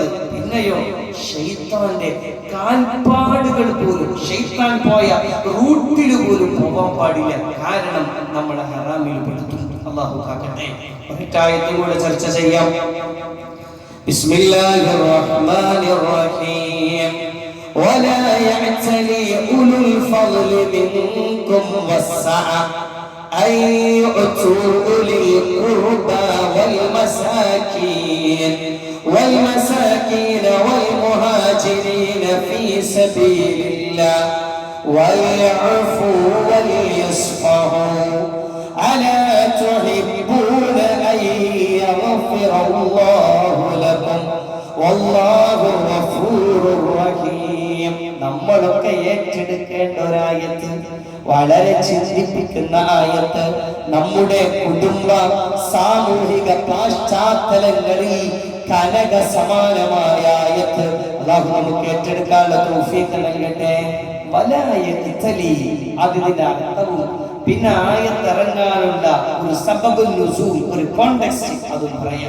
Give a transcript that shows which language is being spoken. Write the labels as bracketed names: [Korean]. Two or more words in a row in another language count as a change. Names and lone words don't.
[Malayalam] പിന്നെയോ ശൈത്താന്റെ കാൽപ്പാടുകൾ പോലും, ശൈത്താൻ പോയ റൂട്ടിൽ പോലും പോകാൻ പാടില്ല. കാരണം നമ്മളെ ഹറാമിൽ പെടുത്തും. അല്ലാഹു കാക്കട്ടെ. ഒരൊറ്റായത്തും കൂടെ ചർച്ച ചെയ്യാം. [Arabic] بسم الله الرحمن الرحيم. ولا يعتلي أولو الفضل منكم والسعة أن يؤتوا أولي القربى والمساكين والمهاجرين في سبيل الله وليعفوا وليصفحوا ألا تحبون أن يغفر الله لكم والله غفور رحيم. [Malayalam] നമ്മളൊക്കെ ഏറ്റെടുക്കേണ്ട ഒരായത്ത്, വളരെ ചിന്തിപ്പിക്കുന്ന ആയത്ത്. നമ്മുടെ കുടുംബ സാമൂഹിക പശ്ചാത്തലങ്ങളിൽ കനക സമാനമായ ആയത്ത്. അല്ലാഹു നമുക്ക് ഏറ്റെടുക്കാനുള്ള തൗഫീഖ് നൽകട്ടെ. വലായഖ്തലി, അതിന്റെ അർത്ഥവും പിന്നെ ആയത്തിറങ്ങാനുള്ള ഒരു [Arabic] سبب النزول, [Malayalam] ഒരു കോണ്ടെക്സ്റ്റ് അതും പറയാം.